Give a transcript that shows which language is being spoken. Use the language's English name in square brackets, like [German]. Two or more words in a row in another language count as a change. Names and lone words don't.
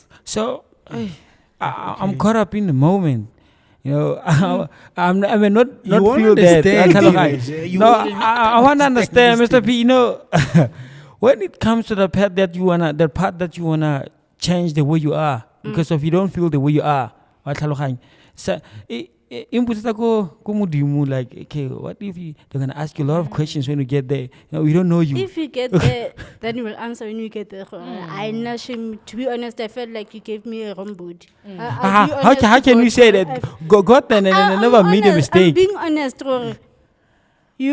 [English] So I'm caught up in the moment. You know, I may not You won't feel that. understand, [Tswana] Tlhaloganya. [English] Dheeraj. You No, will not I want to understand understand, these Mr. P. You know, when it comes to the part that you wanna change the way you are, because if you don't feel the way you are, [Tswana] wa tlhaloganya. So imputsa ko modimo, [English] like, okay, what if they're gonna ask you a lot of questions when you get there? You know, we don't know you. If you get there, then you will answer when you get there. I'm not ashamed. To be honest, I felt like you gave me a wrong body. How can you say that? God never made a I'm mistake. being honest, Rory. You